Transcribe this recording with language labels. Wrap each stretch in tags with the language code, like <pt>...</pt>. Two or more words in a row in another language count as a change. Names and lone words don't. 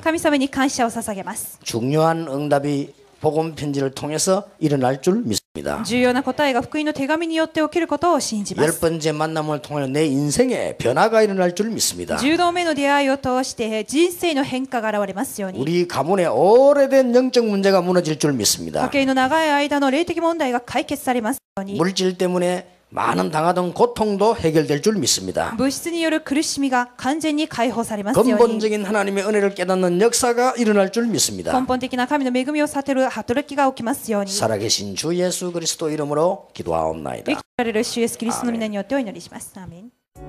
<ja>神様に感謝を捧げます。</ja> <ko>중요한 응답이 복음 편지를 통해서 일어날 줄 믿습니다.</ko> <ja>重要な答えが福音の手紙によって起きることを信じます。</ja> <ko>열 번째 만남을 통해 내 인생에 변화가 일어날 줄 믿습니다.</ko> <ja>10 度目の出会いを通して人生の変化が現れますように。</ja> <ko>우리 가문의 오래된 영적 문제가 무너질 줄 믿습니다.</ko> <ja>家計の長い間の霊的問題が解決されますように。</ja> <ko>물질 때문에 많은 당하던 고통도 해결될 줄 믿습니다.</ko> <ja>物質による苦しみが完全に解放されますように。</ja> <ko>근본적인 하나님의 은혜를 깨닫는 역사가 일어날 줄 믿습니다.</ko> <ja>根本的な神の恵みを悟る働きが起きますように。</ja> <ko>살아계신 주 예수 그리스도 이름으로 기도하옵나이다.</ko> <ja>生きられる主イエスキリストの皆によってお祈りします。アーメン。</ja>